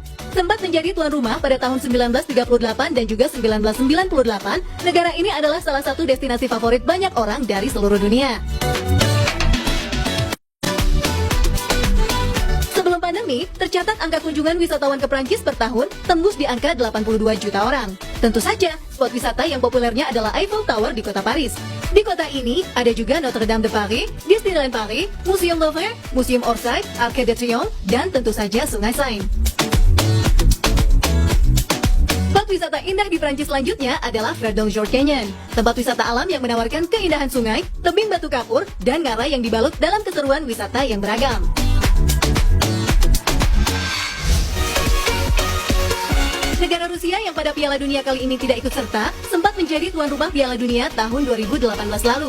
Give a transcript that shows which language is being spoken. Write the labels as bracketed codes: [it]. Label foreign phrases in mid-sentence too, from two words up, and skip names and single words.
[id] Sempat menjadi tuan rumah pada tahun 1938 dan juga 1998, negara ini adalah salah satu destinasi favorit banyak orang dari seluruh dunia. Sebelum pandemi, tercatat angka kunjungan wisatawan ke Prancis per tahun tembus di angka 82 juta orang. Tentu saja, spot wisata yang populernya adalah Eiffel Tower di kota Paris. Di kota ini, ada juga Notre Dame de Paris, Disneyland Paris, Museum Louvre, Museum Orsay, Arc de Triomphe, dan tentu saja Sungai Seine. Spot wisata indah di Prancis selanjutnya adalah Verdon-Georges Canyon, tempat wisata alam yang menawarkan keindahan sungai, tebing batu kapur, dan ngarai yang dibalut dalam keseruan wisata yang beragam. Negara Rusia yang pada Piala Dunia kali ini tidak ikut serta, sempat menjadi tuan rumah Piala Dunia tahun 2018 lalu.